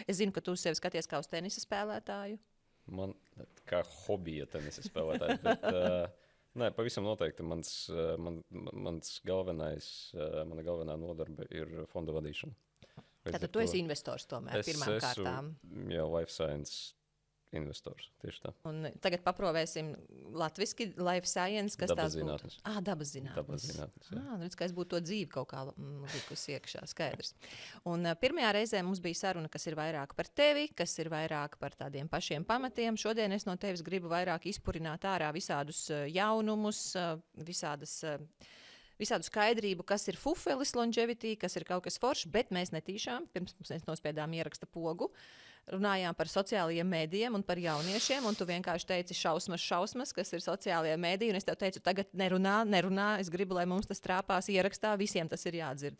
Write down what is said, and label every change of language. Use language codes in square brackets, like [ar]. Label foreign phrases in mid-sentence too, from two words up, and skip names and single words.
[lv] Es zinu, ka tu uz sevi skaties kā uz tenisa spēlētāju. Man kā hobija tenisa spēlētājs, bet nē, pavisam noteikti mana galvenā nodarbe ir fonda vadīšana. Tātad tu esi investors tomēr pirmām kārtām. Jā, [en] life science investors, [lv] tieši tā. Un tagad paprovēsim latviski [en] life science, [lv] kas tās būtu? Dabas zinātnes. Dabas zinātnes, jā. Redz, ka es būtu to dzīvi kaut kā likusi iekšā, skaidrs. Un pirmajā reizē mums bija saruna, kas ir vairāk par tevi, kas ir vairāk par tādiem pašiem pamatiem. Šodien es no tevis gribu vairāk izpurināt ārā visādus jaunumus, visādu skaidrību, kas ir fufelis longevity, kas ir kaut kas foršs, bet mēs netīšām, pirms mēs nospiedām ieraksta pogu, runājām par sociālajiem mēdījiem un par jauniešiem, un tu vienkārši teici šausmas, kas ir sociālajie mēdīji, un es tev teicu, tagad nerunā, es gribu, lai mums tas trāpās ierakstā, visiem tas ir jādzird.